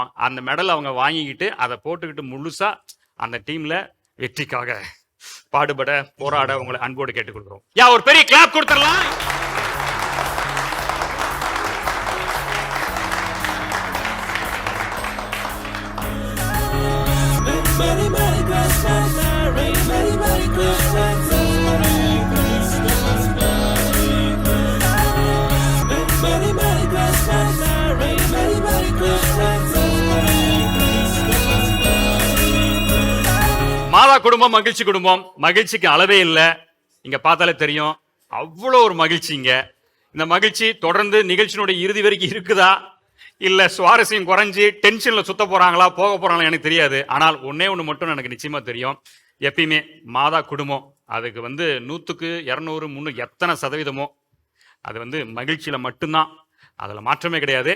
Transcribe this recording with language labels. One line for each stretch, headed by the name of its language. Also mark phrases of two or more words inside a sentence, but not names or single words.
Tamil: அந்த மெடல் அவங்க வாங்கிக்கிட்டு அதை போட்டுக்கிட்டு முழுசா அந்த டீம்ல வெற்றிக்காக பாடுபட போராட உங்களை அன்போடு கேட்டுக்கொள்கிறோம். ஒரு பெரிய கிளாப் கொடுத்துடலாம்.
English: Merry Merry Christmas, Merry Merry Merry Christmas, Merry Christmas, Merry Christmas, Merry Merry Christmas, Merry Merry Merry Christmas, Merry Christmas, Merry Christmas.
Tamil: மாதா குடும்பம் மகிழ்ச்சி குடும்பம், மகிழ்ச்சிக்கு அளவே இல்லை. இங்க பார்த்தாலே தெரியும், அவ்வளோ ஒரு மகிழ்ச்சிங்க. இந்த மகிழ்ச்சி தொடர்ந்து நிகழ்ச்சியினுடைய இறுதி வரைக்கும் இருக்குதா, இல்ல சுவாரஸ்யம் குறைஞ்சி டென்ஷன்ல சுத்த போறாங்களா, போக போறாங்களா எனக்கு தெரியாது. ஆனால் ஒன்னே ஒன்று மட்டும் எனக்கு நிச்சயமா தெரியும், எப்பயுமே மாதா குடும்பம் அதுக்கு 100க்கு 200 300 எத்தனை சதவீதமோ அது மகிழ்ச்சியில மட்டும்தான், அதுல மாற்றமே கிடையாது.